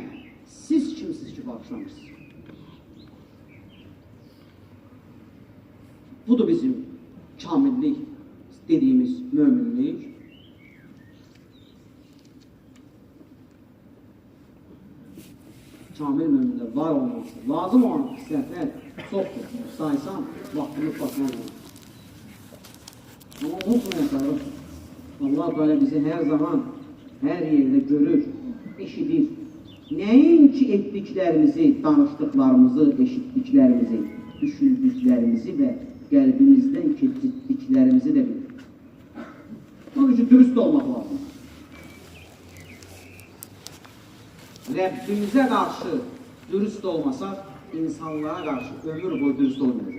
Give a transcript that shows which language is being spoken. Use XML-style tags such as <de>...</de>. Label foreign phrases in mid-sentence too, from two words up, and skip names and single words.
<az>Siz kimsiniz ki bağışlamırsınız? Budur bizim kamillik dediyimiz möminlik. Kamil mömində var olması, lazım olan hissətlər çoxdur. Saysan, vaxtını tutmaq olur. Amma unutmayaq,</az> <tr>Allah böyle bizi her zaman, her yerde görür, eşidir.</tr> <az>Nəinki etdiklərimizi, danışdıqlarımızı, eşitdiklərimizi, düşündüklərimizi və qəlbimizdən keçirdiklərimizi də bilir. Onun üçün dürüst olmaq lazım. Rəbbimizə qarşı dürüst olmasaq, insanlara qarşı ömür boyu dürüst olmayacaq.</az>